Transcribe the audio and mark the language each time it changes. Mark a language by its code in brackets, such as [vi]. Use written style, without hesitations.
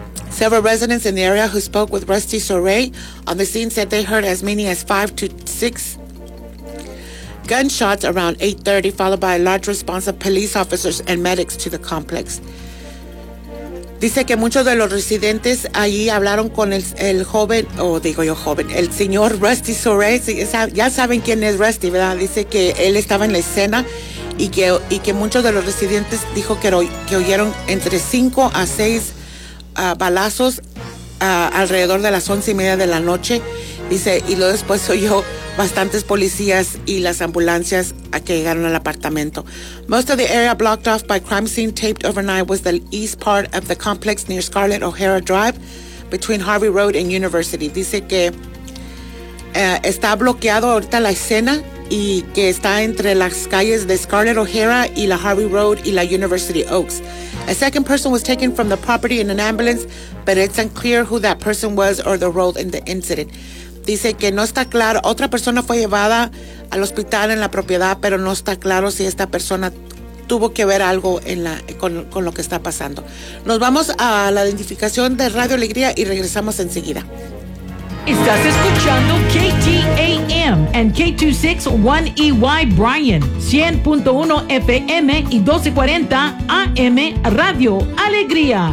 [en] Several residents in the area who spoke with Rusty Soray on the scene said they heard as many as 5 to 6 gunshots around 8:30, followed by a large response of police officers and medics to the complex. [es] Dice que muchos de los residentes allí hablaron con el señor Rusty Soray. Ya saben quién es Rusty, ¿verdad? Dice que él estaba en la escena y que muchos de los residentes dijo que oyeron entre 5 a 6 balazos alrededor de las 11:30 de la noche. Dice, y luego después oyó bastantes policías y las ambulancias a que llegaron al apartamento. [en] Most of the area blocked off by crime scene taped overnight was the east part of the complex near Scarlett O'Hara Drive between Harvey Road and University. [es] Dice que está bloqueado ahorita la escena y que está entre las calles de Scarlett O'Hara y la Harvey Road y la University Oaks. [en] A second person was taken from the property in an ambulance, but it's unclear who that person was or the role in the incident. [es] Dice que no está claro, otra persona fue llevada al hospital en la propiedad, pero no está claro si esta persona tuvo que ver algo con lo que está pasando. Nos vamos a la identificación de Radio Alegría y regresamos enseguida. Estás escuchando KTAM and K261EY Bryan, 100.1 FM y 1240 AM Radio Alegría.